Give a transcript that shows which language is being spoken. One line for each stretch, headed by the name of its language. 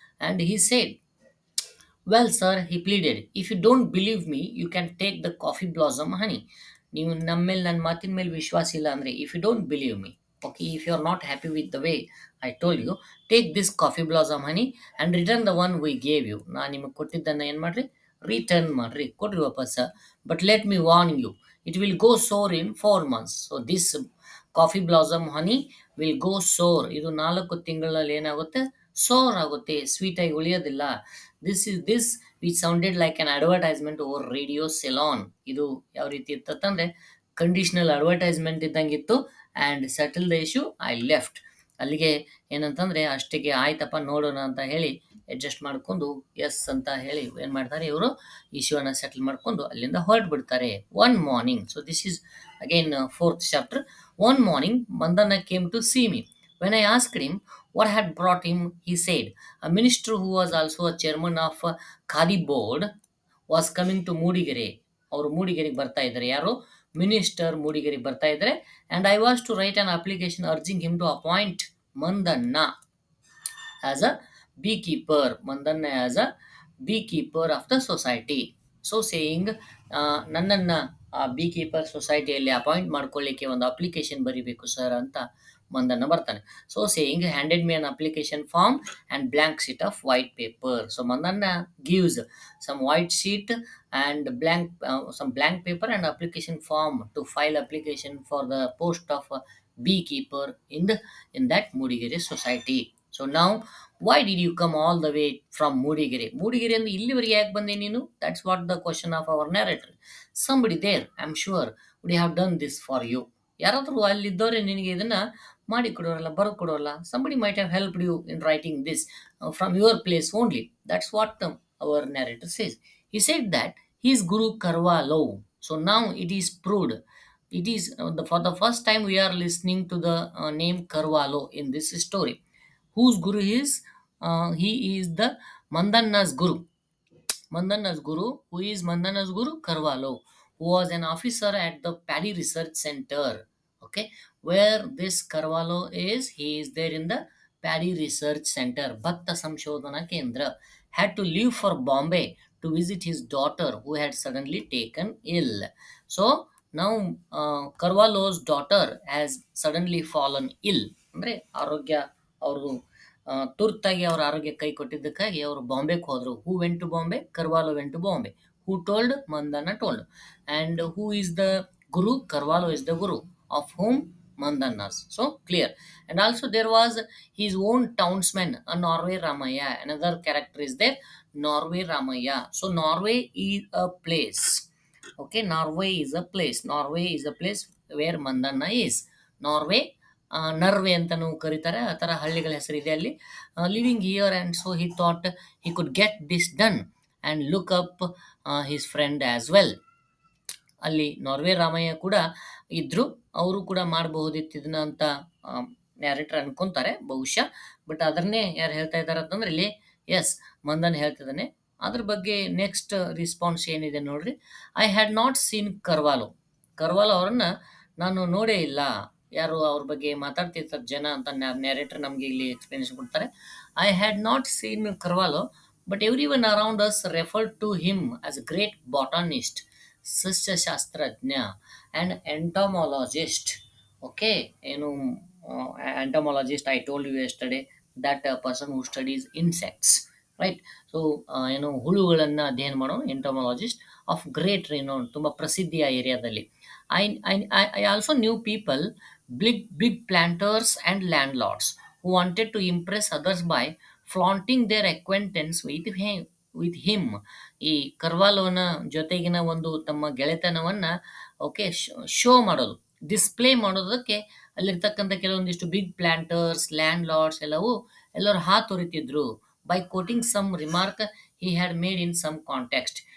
English: And he said, well sir, he pleaded, if you don't believe me you can take the coffee blossom honey.
Kannada: ನೀವು ನಮ್ಮ ಮೇಲೆ, ನನ್ನ ಮಾತಿನ ಮೇಲೆ ವಿಶ್ವಾಸ ಇಲ್ಲ ಅಂದರೆ,
English: If you don't believe me, okay, if you are not happy with the way I told you, take this coffee blossom honey and return the one we gave you.
Kannada: ನಾನು ನಿಮಗೆ ಕೊಟ್ಟಿದ್ದನ್ನು ಏನು ಮಾಡಿರಿ, ರಿಟರ್ನ್ ಮಾಡಿರಿ, ಕೊಡ್ರಿ ವಾಪಸ್.
English: But let me warn you, it will go sour in 4 months. So this coffee blossom honey will go sour.
Kannada: ಇದು 4 ತಿಂಗಳಲ್ಲಿ ಏನಾಗುತ್ತೆ, ಸೋರ್ ಆಗುತ್ತೆ, ಸ್ವೀಟ್ ಆಗಿ ಉಳಿಯೋದಿಲ್ಲ.
English: This which sounded like an advertisement over radio Ceylon.
Kannada: ಇದು ಯಾವ ರೀತಿ ಇತ್ತಂದ್ರೆ conditional advertisement ಇದ್ದಂಗಿತ್ತು.
English: And settle the issue, I left.
Kannada: ಅಲ್ಲಿಗೆ ಏನಂತಂದ್ರೆ ಅಷ್ಟಿಗೆ ಆಯ್ತಪ್ಪ ನೋಡೋಣ ಅಂತ ಹೇಳಿ ಅಡ್ಜಸ್ಟ್ ಮಾಡ್ಕೊಂಡು ಎಸ್ ಅಂತ ಹೇಳಿ ಏನು ಮಾಡ್ತಾರೆ ಇವರು, ಇಶ್ಯೂನ ಸೆಟಲ್ ಮಾಡ್ಕೊಂಡು ಅಲ್ಲಿಂದ ಹೊರಟ್ಬಿಡ್ತಾರೆ.
English: One morning, so this is again 4th chapter. One morning Mandanna came to see me. When I asked him what had brought him, he said, a minister who was also a chairman of Khadi board was coming to Mudigere.
Kannada: ಅವರು ಮೂಡಿಗೆರೆಗೆ ಬರ್ತಾ ಇದ್ದಾರೆ. ಯಾರು, minister ಮೂಡಿಗೆರೆಗೆ ಬರ್ತಾ ಇದ್ದಾರೆ.
English: and I was to write an application urging him to appoint Mandanna as a beekeeper. Mandanna as a beekeeper of the society. So saying,
Kannada: ನನ್ನನ್ನು ಬೀಕೀಪರ್ ಸೊಸೈಟಿಯಲ್ಲಿ appoint ಮಾಡ್ಕೊಳ್ಳಿಕ್ಕೆ ಒಂದು application ಬರೀಬೇಕು ಸರ್ ಅಂತ ಮಂದನ್ನ ಬರ್ತಾನೆ.
English: So saying handed me an application form and blank sheet of white paper. So Mandanna gives some white sheet and some blank paper and application form to file application for the post of a beekeeper in that Mudigere society. So now, why did you come all the way from Mudigere?
Kannada: Mudigere and illivarige yak bande neenu?
English: That's what the question of our narrator. Somebody there, I'm sure, would have done this for you.
Kannada: ಯಾರಾದರೂ ಅಲ್ಲಿದ್ದವರೇ ನಿನಗೆ ಇದನ್ನ ಮಾಡಿ ಕೊಡೋರಲ್ಲ, ಬರೆದು ಕೊಡೋರಲ್ಲ.
English: Somebody might have helped you in writing this from your place only. That's what our narrator says. He said that he is Guru Karwalo. So now it is proved. It is for the first time we are listening to the name Karwalo in this story. Whose Guru he is? He is the Mandanna's Guru. Mandana's Guru. Who is Mandana's Guru? Karwalo, who was an officer at the Paddy Research Center. Okay, where this Karwalo is, he is there in the Paddy Research Center, Bhatta Samshodhana Kendra. Had to leave for Bombay to visit his daughter, who had suddenly taken ill. So now Karwalo's daughter has suddenly fallen ill.
Kannada: ಅಂದ್ರೆ ಆರೋಗ್ಯ ಅವರು ತುರ್ತಾಗಿ ಅವರ ಆರೋಗ್ಯ ಕೈ ಕೊಟ್ಟಿದ್ದಕ್ಕಾಗಿ ಅವರು ಬಾಂಬೆಗೆ ಹೋದ್ರು.
English: Who went to Bombay? Karwalo went to Bombay. Who told? Mandanna told. And who is the guru? Karwalo is the guru. Of whom? Mandanna's. So clear. And also there was his own townsman, a Norway Ramaya. Another character is there, Norway Ramaya. So Norway is a place. Okay, Norway is a place. Norway is a place where Mandanna is.
Kannada: Norway, ನರ್ವೆ ಅಂತಲೂ ಕರೀತಾರೆ, ಆ ಥರ ಹಳ್ಳಿಗಳ ಹೆಸರಿದೆ ಅಲ್ಲಿ.
English: Living here, and so he thought he could get this done and look up his friend as well.
Kannada: ಅಲ್ಲಿ Norway Ramaiah ಕೂಡ ಇದ್ರು, ಅವರು ಕೂಡ ಮಾಡಬಹುದಿತ್ತು ಇದನ್ನ ಅಂತ ನ್ಯಾರೇಟರ್ ಅನ್ಕೊಂತಾರೆ ಬಹುಶಃ. ಬಟ್ ಅದನ್ನೇ ಯಾರು ಹೇಳ್ತಾ ಇದ್ದಾರೆ ಅಂತಂದ್ರೆ ಇಲ್ಲಿ ಎಸ್ ಮಂದನ್ ಹೇಳ್ತಿದ್ದಾನೆ. ಅದ್ರ ಬಗ್ಗೆ ನೆಕ್ಸ್ಟ್ ರಿಸ್ಪಾನ್ಸ್ ಏನಿದೆ ನೋಡ್ರಿ.
English: I had not seen Carvalho.
Kannada: Carvalho ಅವರನ್ನ ನಾನು ನೋಡೇ ಇಲ್ಲ. ಯಾರು ಅವ್ರ ಬಗ್ಗೆ ಮಾತಾಡ್ತಿರ್ತಾರೆ ಜನ ಅಂತ ನ್ಯಾರೇಟರ್ ನಮಗೆ ಇಲ್ಲಿ ಎಕ್ಸ್ಪ್ಲನೇಷನ್ ಕೊಡ್ತಾರೆ.
English: I had not seen Carvalho, but everyone around us referred to him as a great botanist, ಸಸ್ಯಶಾಸ್ತ್ರಜ್ಞ and entomologist. Okay, ಏನು entomologist, I told you yesterday that person who studies insects, right.
Kannada: So ಏನು ಹುಳುಗಳನ್ನು ಅಧ್ಯಯನ ಮಾಡೋ entomologist
English: of great renown,
Kannada: ತುಂಬ ಪ್ರಸಿದ್ಧಿಯ ಏರಿಯಾದಲ್ಲಿ.
English: I also knew people, big planters and landlords, who wanted to impress others by flaunting their acquaintance with him.
Kannada: ಈ ಕರ್ವಾಲೋನ ಜೊತೆಗಿನ ಒಂದು ತಮ್ಮ ಗೆಳೆತನವನ್ನ ಓಕೆ ಶೋ ಮಾಡೋದು, ಡಿಸ್ಪ್ಲೇ ಮಾಡೋದಕ್ಕೆ ಅಲ್ಲಿರ್ತಕ್ಕಂಥ ಕೆಲವೊಂದಿಷ್ಟು ಬಿಗ್ ಪ್ಲಾಂಟರ್ಸ್, ಲ್ಯಾಂಡ್ ಲಾರ್ಡ್ಸ್ ಎಲ್ಲರೂ ಹಾತೊರಿತಿದ್ರು.
English: By quoting some remark he had made in some context.